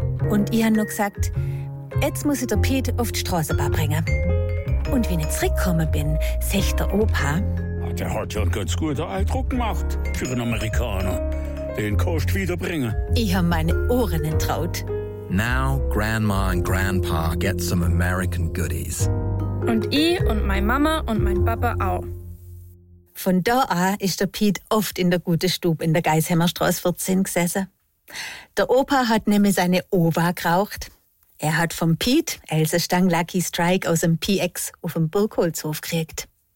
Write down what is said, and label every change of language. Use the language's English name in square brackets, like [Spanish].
[German] Und ich habe noch gesagt, jetzt muss ich der Piet auf die Straßenbahn bringen. Und wenn ich zurückgekommen bin, sagt der Opa, der hat ja einen ganz guten Eindruck gemacht für einen Amerikaner. Den kannst du wiederbringen. Ich habe meine Ohren entraut. [English] Now Grandma and Grandpa get some American goodies. [German] Und ich und meine Mama und mein Papa auch. Von da an ist der Piet oft in der guten Stube in der Geisheimer Straße 14 gesessen. Der Opa hat nämlich seine Ova geraucht. Er hat vom Piet Else Stang Lucky Strike aus dem PX auf dem Burgholzhof gekriegt.